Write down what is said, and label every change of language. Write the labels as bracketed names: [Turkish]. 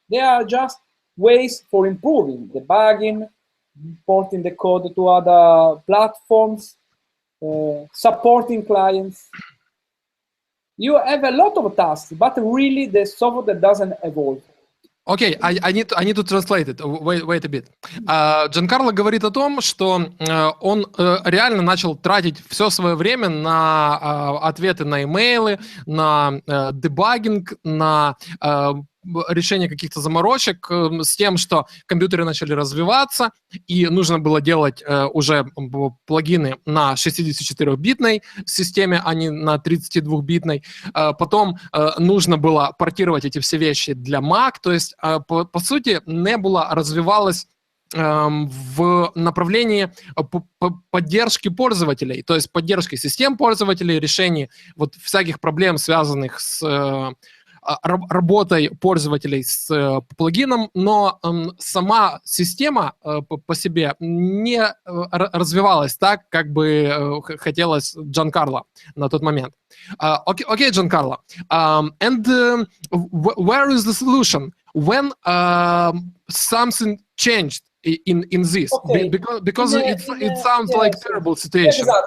[English] They are just ways for improving, debugging, porting the code to other platforms, supporting clients. You have a lot of tasks, but really the software doesn't evolve. Окей, I need to translate it. Wait a bit. [Russian] Джанкарло говорит о том, что он реально начал тратить все свое время на ответы на имейлы, на дебагинг, на решение каких-то заморочек с тем, что компьютеры начали развиваться, и нужно было делать уже плагины на 64-битной системе, а не на 32-битной. Потом нужно было портировать эти все вещи для Mac, то есть, по сути, Nebula развивалась в направлении поддержки пользователей, то есть поддержки систем пользователей, решений вот всяких проблем, связанных с работой пользователей с плагином, но сама система по себе не развивалась так, как бы хотелось Джанкарло на тот момент. [English] Okay, Giancarlo. And where is the solution? When something changed in this? Okay. Because it sounds like a terrible situation.